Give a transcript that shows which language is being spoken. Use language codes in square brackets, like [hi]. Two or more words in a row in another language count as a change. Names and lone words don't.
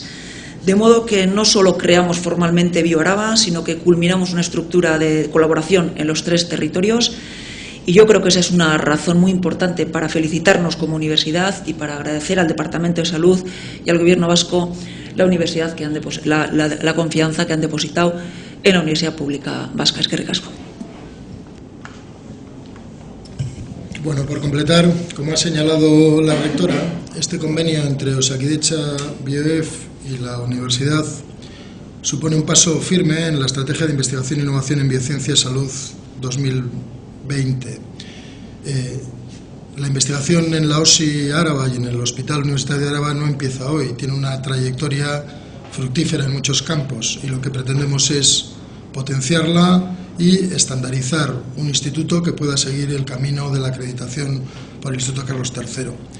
[es] De modo que no solo creamos formalmente Bioáraba, sino que culminamos una estructura de colaboración en los 3 territorios, y yo creo que esa es una razón muy importante para felicitarnos como universidad y para agradecer al Departamento de Salud y al Gobierno vasco la confianza que han depositado en la Universidad Pública Vasca. [eu] Eskerrik asko. [es] Bueno, por completar, como ha señalado la rectora, este convenio entre Osakidetza, Bioef y la Universidad supone un paso firme en la Estrategia de Investigación e Innovación en Biociencia y Salud 2020. La investigación en la OSI Áraba y en el Hospital Universitario de Áraba no empieza hoy, tiene una trayectoria fructífera en muchos campos y lo que pretendemos es potenciarla y estandarizar un instituto que pueda seguir el camino de la acreditación por el Instituto Carlos III.